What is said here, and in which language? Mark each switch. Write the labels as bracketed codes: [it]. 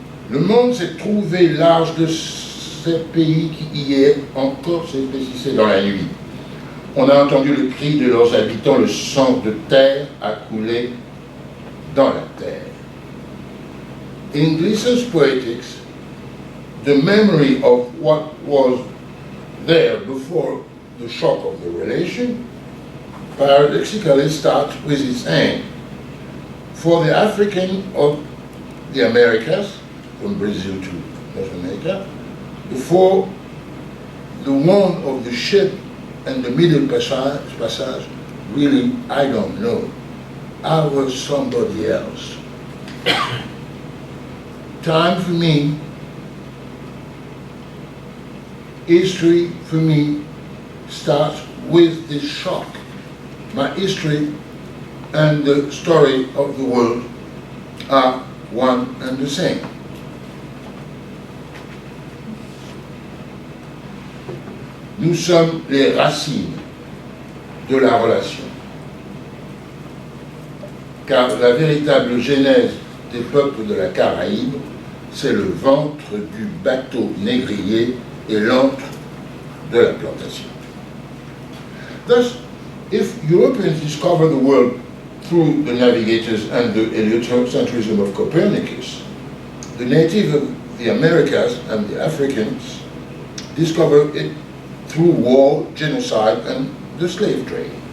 [fr] Le monde s'est trouvé large de ces pays qui hier encore s'épaississaient dans la nuit. On a entendu le cri de leurs habitants, le sang de terre a coulé dans la terre. [en] In Glissant's poetics, the memory of what was there before the shock of the relation paradoxically starts with its end. For the African of the Americas, from Brazil to North America, before the one of the ship and the middle passage, really, I don't know. I was somebody else. Time for me, history for me, starts with this shock. My history and the story of the world are one and the same. [fr] Nous sommes les racines de la relation. Car la véritable genèse des peuples de la Caraïbe, c'est le ventre du bateau négrier et l'antre de la plantation. [en] Thus, if Europeans discover the world through the navigators and the heliocentrism of Copernicus, the native of the Americas and the Africans discover it through war, genocide, and the slave trade.